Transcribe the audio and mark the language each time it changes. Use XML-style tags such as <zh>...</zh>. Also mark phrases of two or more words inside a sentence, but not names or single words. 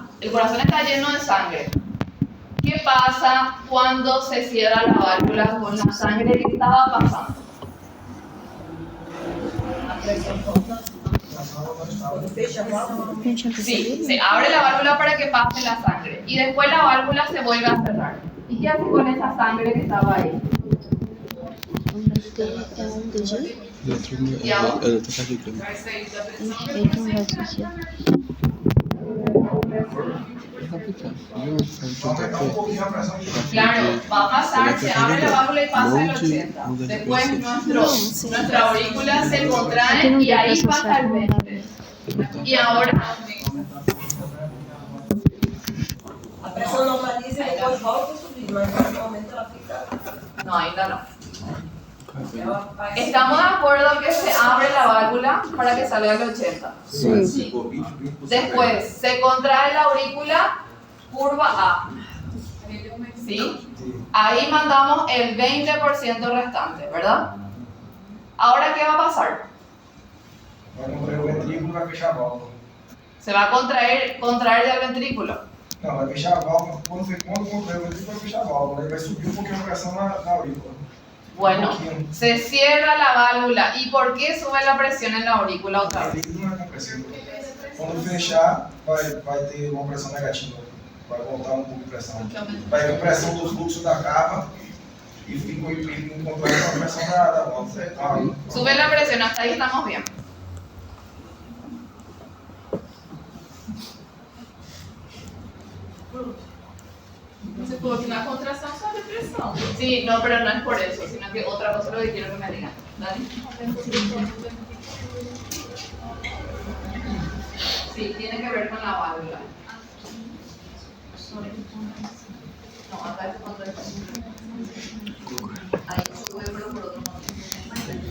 <es>El corazón está lleno de sangre. ¿Qué pasa cuando se cierra la válvula con la sangre que estaba pasando?</es> <pt>Quando fecha a válvula,</pt> <es>Sí, se abre la válvula para que pase la sangre y después la válvula se vuelve a cerrar. ¿Y qué hace con esa sangre que estaba ahí?</es> <pt>Aumentar um pouquinho a pressão de</pt> <es>Claro, va a pasar, se abre la válvula y pasa el 80. Después nuestra aurícula se contrae y ahí pasa el 20. Y ahora,</es> <pt>a pressão normaliza e depois volta a subir, mas no momento ela fica. no, ainda no. Ela faz.</pt> <es>¿Estamos de acuerdo que se abre la válvula para que salga el 80? Sí. Después se contrae la aurícula, curva A. ¿Sí? Ahí mandamos el 20% restante, ¿verdad? Ahora, ¿qué va a pasar?</es> <pt>vai contrair o ventrículo e vai fechar a válvula.</pt> <es>Se va a contraer del ventrículo.</es> <pt>Não, vai fechar a válvula. Quando contrair o ventrículo, vai fechar a válvula. Aí vai subir um pouquinho a pressão na aurícula.</pt> <es>Bueno, se cierra la válvula. ¿Y por qué sube la presión en la aurícula otra</es> <pt>O</pt> <es>vez?</es> <pt>líquido não é compressivo. Quando fechar, vai ter uma pressão negativa. Vai voltar um pouco de pressão. Vai vir pressão do fluxo da cava e fica encontrando a pressão da válvula.</pt> <es>Sube la presión, hasta ahí estamos bien.</es> <pt>Você falou que na contração só de pressão.</pt> <es>Sí, no, pero no es por eso, sino que otra cosa es lo que quiero que me digan. Dani. Sí, tiene que ver con la válvula. No, acá es contra ahí sube, pero por otro motivo.</es>